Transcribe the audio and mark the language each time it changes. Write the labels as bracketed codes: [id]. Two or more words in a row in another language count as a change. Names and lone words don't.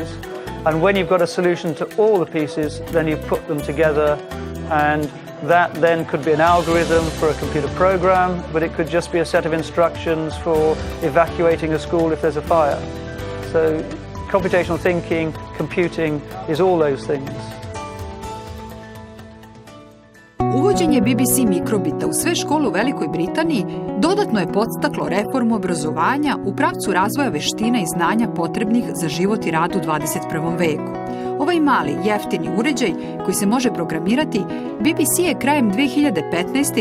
[en] And when you've got a solution to all the pieces, then you put them together, and that then could be an algorithm for a computer program, but it could just be a set of instructions for evacuating a school if there's a fire. So computational thinking, computing is all those things. [sr] Uvođenje BBC mikrobita u sve škole u Velikoj Britaniji dodatno je podstaklo reformu obrazovanja u pravcu razvoja veština i znanja potrebnih za život i rad u 21. veku. Ovaj mali, jeftini uređaj koji se može programirati, BBC je krajem 2015.